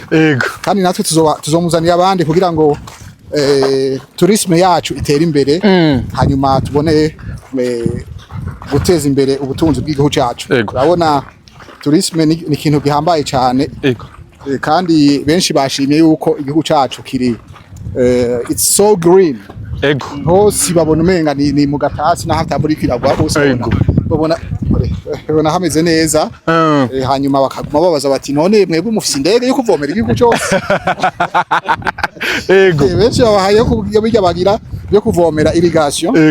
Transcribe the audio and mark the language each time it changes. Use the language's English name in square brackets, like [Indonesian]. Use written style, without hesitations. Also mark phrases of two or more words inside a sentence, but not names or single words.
[Rundi] Kandi natwe tuzomuzanira abandi kugira ngo tourisme yacu itera imbere. Hanyuma tubone guteza imbere ubutunzi bw'igihugu cyacu. Urabona tourisme ni ikintu gihambaye cyane. Kandi benshi bashimye yuko igihugu cyacu kiri [English] it's so green. [Rundi] Hose babona umenga ni mu gatasi n'ahatambura kiragwa hose babona hameze neza. Hanyuma bakaguma babaza bati none mwebwe mufise indege yo kuvomera igihugu cyose. Benshi babahaye ko bijya bagira yo kuvomera irrigation.